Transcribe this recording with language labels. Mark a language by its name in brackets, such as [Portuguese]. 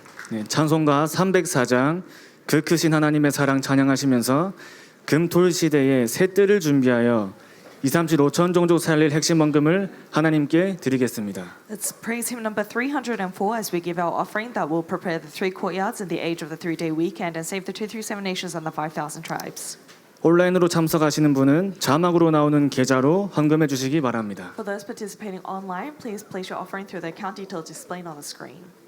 [Korean] 네, 찬송가 304장 그 크신 하나님의 사랑 찬양하시면서 금토일 시대에 새 뜰을 준비하여 237 5천 종족 살릴 핵심 헌금을 하나님께 드리겠습니다. [English] Let's praise hymn number 304 as we give our offering that will prepare the 3 courtyards in the age of the 3-day weekend and save the 237 nations and the 5,000 tribes. [Korean] 온라인으로 참석하시는 분은 자막으로 나오는 계좌로 헌금해 주시기 바랍니다. [English] For those participating online, please place your offering through the account details displayed on the screen.